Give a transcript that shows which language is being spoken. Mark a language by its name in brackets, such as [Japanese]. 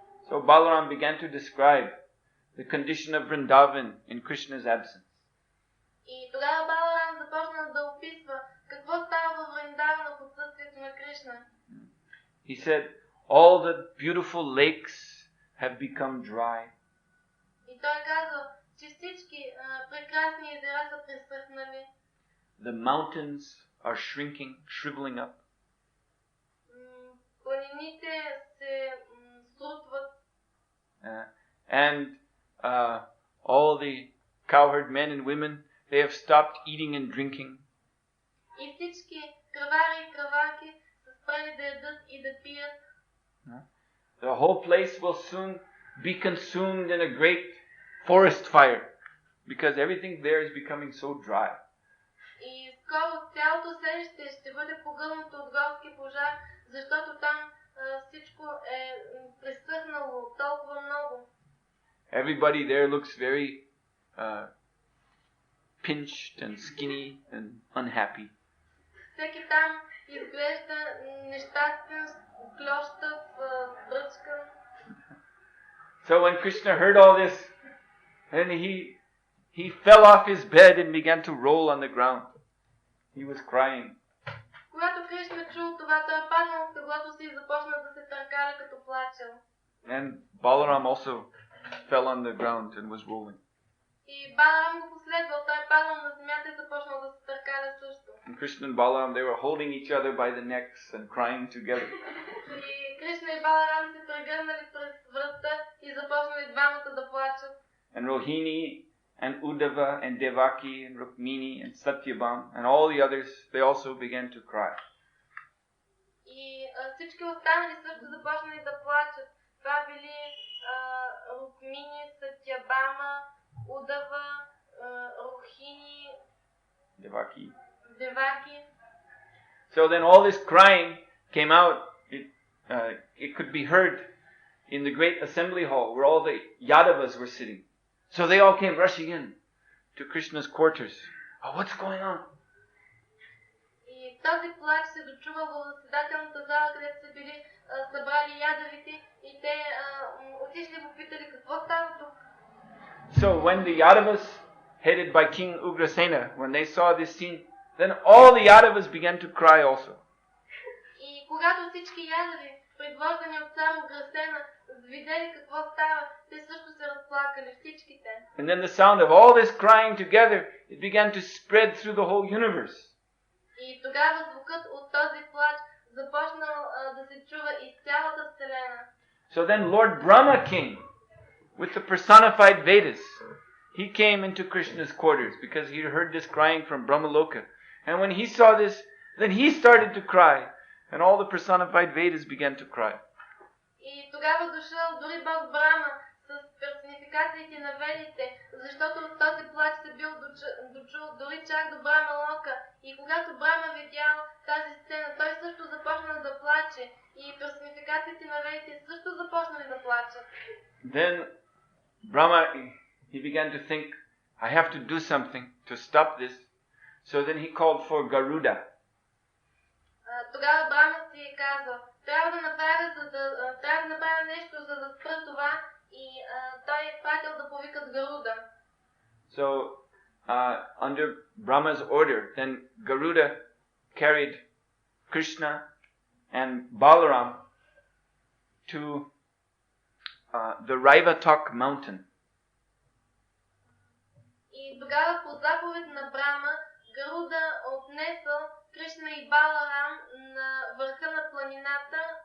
[English] So Balaram began to describe the condition of Vrindavan in Krishna's absence. [Bulgarian] И тогава Баларам започна да описва какво става във Вриндавана в отсъствието на Кришна. [English] He said, all the beautiful lakes have become dry. [Bulgarian] И той казва, че всички прекрасни езера са пресъхнали. [English] The mountains are shriveling up. [Bulgarian] Планините се срутват. [English] And all the cowherd men and women, they have stopped eating and drinking. [Bulgarian] И всички кравари и краварки са спрели да ядат и да пият. [English] The whole place will soon be consumed in a great forest fire, because everything there is becoming so dry. [Bulgarian] И скоро цялото селище ще бъде погълнато от горски пожар, защото там всичко е пресъхнало толкова много. [English] Everybody there looks very pinched and skinny and unhappy. [Bulgarian] Всеки там изглежда нещастен, клющав, бръчкан. [English] So when Krishna heard all this, then he fell off his bed and began to roll on the ground. He was crying. [Bulgarian] Когато Кришна чул това, той паднал в теглото си и започна да се търкаля като плачел. [English] And Balaram also fell on the ground and was rolling. [Bulgarian] И Баларам го последвал, той паднал на земята и започнал да се търкаля също. [English] And Krishna and Balaram, they were holding each other by the necks and crying together. [Bulgarian] И Кришна и Баларам се прегърнали през връста и започнали двамата да плачат. [English] And Rohini and Uddhava and Devaki and Rukmini and Satyabhama and all the others, they also began to cry. [Bulgarian] И всички останали също започнали да плачат. Това били Рукмини, Сатябама, Удава, Рухини, [English] Devaki. [Bulgarian] Деваки. [English] So then all this crying came out. It could be heard in the great assembly hall where all the Yadavas were sitting. So they all came rushing in to Krishna's quarters. Oh, what's going on? [Bulgarian] И този плач се дочува в заседателната зала, където са били събрали ядавите и те отишли попитали какво става тук. [English] So when the Yadavas, headed by King Ugrasena, when they saw this scene, then all the Yadavas began to cry also. [Bulgarian] И когато всички ядави, предвождани от цар Уграсена, видели какво става, те също се разплакали, всичките. [English] And then the sound of all this crying together, it began to spread through the whole universe. [Bulgarian] И тогава звукът от този плач започнал да се чува из цялата вселена. [English] So then Lord Brahma came with the personified Vedas. He came into Krishna's quarters because he heard this crying from Brahmaloka. And when he saw this, then he started to cry. And all the personified Vedas began to cry. [Bulgarian] И тогава дошъл дори Бог Брама с персонификациите на ведите, защото от този плач се бил дочул дори чак до Брама Лока. И когато Брама видял тази сцена, той също започнал да плаче. И персонификациите на ведите също започнали да плачат. [English] Then Brahma, he began to think, I have to do something to stop this. So then he called for Garuda. [Bulgarian] Тогава Брама си казва, трябва да направя нещо, за да спра това, и той пратил да повикат Гаруда. [English] So under Brahma's order, then Garuda carried Krishna and Balaram to the Raivatak mountain. [Bulgarian] И тогава по заповед на Брама, Гаруда отнесъл Кришна и Баларам на върха на планината